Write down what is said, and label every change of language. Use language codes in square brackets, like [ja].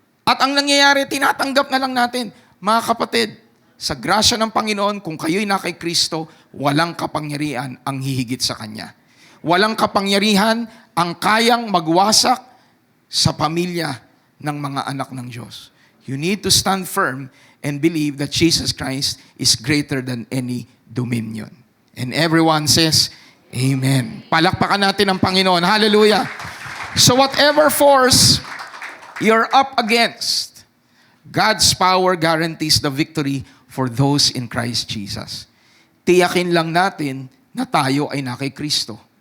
[tl] At ang nangyayari, tinatanggap na lang natin. Mga kapatid, sa grasya ng Panginoon, kung kayo'y na kay Kristo, walang kapangyarihan ang hihigit sa Kanya. Walang kapangyarihan ang kayang magwasak sa pamilya ng mga anak ng Diyos. [en] You need to stand firm and believe that Jesus Christ is greater than any dominion. And everyone says, Amen. [tl] Palakpakan natin ang Panginoon. Hallelujah. [en] So whatever force you're up against, God's power guarantees the victory for those in Christ Jesus. [tl] Tiyakin lang natin na tayo ay na kay Kristo.